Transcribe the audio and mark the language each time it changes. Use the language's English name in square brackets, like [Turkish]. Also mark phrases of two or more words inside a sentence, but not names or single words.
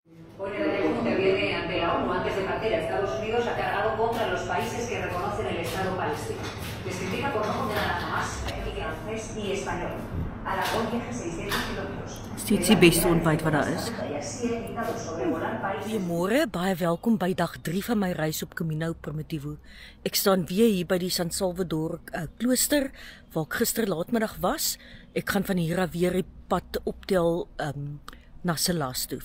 [Spanish] Hoy Netanyahu interviene ante la ONU antes de partir a Estados Unidos, ha cargado contra los países que reconocen el Estado palestino. Les critica por no condenar a Hamas, ni francés ni español. Alargó un viaje 600 kilómetros. [Afrikaans] Dit is die beste ontbyt wat daar is. Goeiemôre, baie welkom by dag 3 van my reis op Camino Primitivo. Ek staan weer hier by die San Salvador klooster waar ek gister laatmiddag was. Ek gaan van hier af weer die pad optel na Silas toe.